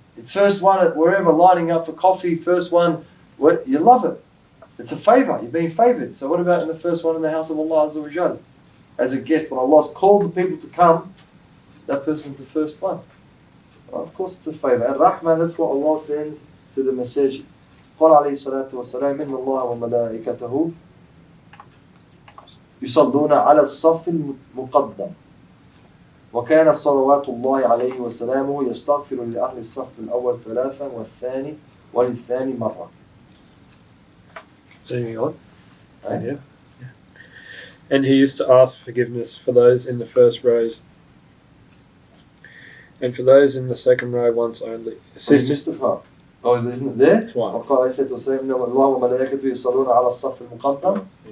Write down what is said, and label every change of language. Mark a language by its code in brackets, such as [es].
[en] First one at wherever, lining up for coffee, first one, you love it. It's a favour, you're being favoured. So what about in the first one in the house of Allah Azza wa Jal? As a guest, when Allah's called the people to come, that person's the first one. Well, of course it's a favour. Ar-Rahman, that's what Allah sends to the message. [ar] قال عليه الصلاة والسلام إن الله وملائكته يصلون على الصف المقدم وكان صلوات الله عليه وسلامه يستغفر لأهل الصف الأول ثلاثا وللثاني مرة. [en] Yeah. And he used to ask forgiveness for those in the first rows and for those in the second row once only. Oh, isn't it there? It's one. [ar] وقال عليه الصلاة والسلام إن الله وملائكته يصلون على الصف المقدم.